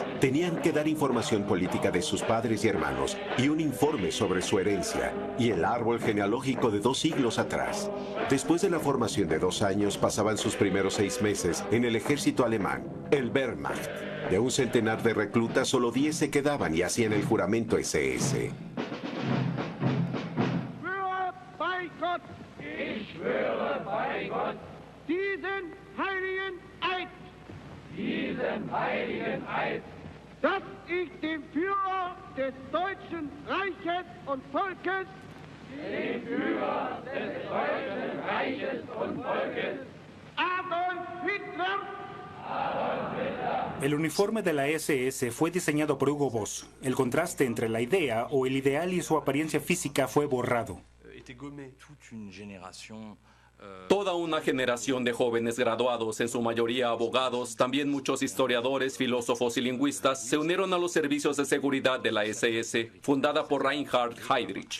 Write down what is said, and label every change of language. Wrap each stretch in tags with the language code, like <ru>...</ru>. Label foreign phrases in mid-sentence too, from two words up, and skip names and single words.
<es>Tenían que dar información política de sus padres y hermanos y un informe sobre su herencia y el árbol genealógico de 2 siglos atrás. Después de la formación de 2 años, pasaban sus primeros 6 meses en el ejército alemán, el Wehrmacht. De un centenar de reclutas, solo 10 se quedaban y hacían el juramento SS.</es> <de>Ich schwöre bei Gott, diesen heiligen Eid, dass ich dem Führer des Deutschen Reiches und Volkes, dem Führer des Deutschen Reiches und Volkes, Adolf Hitler.</de> <es>El uniforme de la SS fue diseñado por Hugo Boss. El contraste entre la idea o el ideal y su apariencia física fue borrado. Toda una generación de jóvenes graduados, en su mayoría abogados, también muchos historiadores, filósofos y lingüistas, se unieron a los servicios de seguridad de la SS, fundada por Reinhard Heydrich.</es>